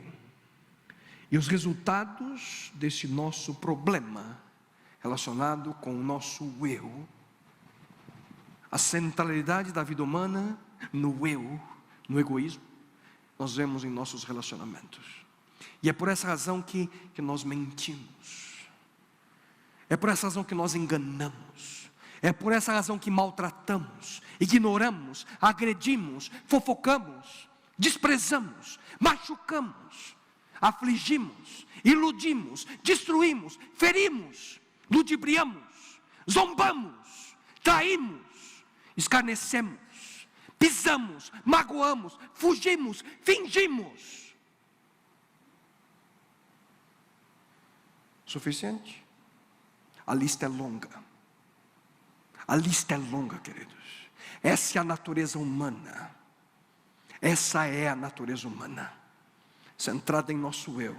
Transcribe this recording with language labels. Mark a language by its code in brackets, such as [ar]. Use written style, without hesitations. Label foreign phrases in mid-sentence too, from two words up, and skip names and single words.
[pt] E os resultados desse nosso problema relacionado com o nosso eu, a centralidade da vida humana no eu, no egoísmo, nós vemos em nossos relacionamentos. E é por essa razão que nós mentimos. É por essa razão que nós enganamos. É por essa razão que maltratamos, ignoramos, agredimos, fofocamos, desprezamos, machucamos, afligimos, iludimos, destruímos, ferimos, ludibriamos, zombamos, traímos, escarnecemos, pisamos, magoamos, fugimos, fingimos. Suficiente? A lista é longa. A lista é longa, queridos. Essa é a natureza humana. Essa é a natureza humana. Centrada em nosso eu.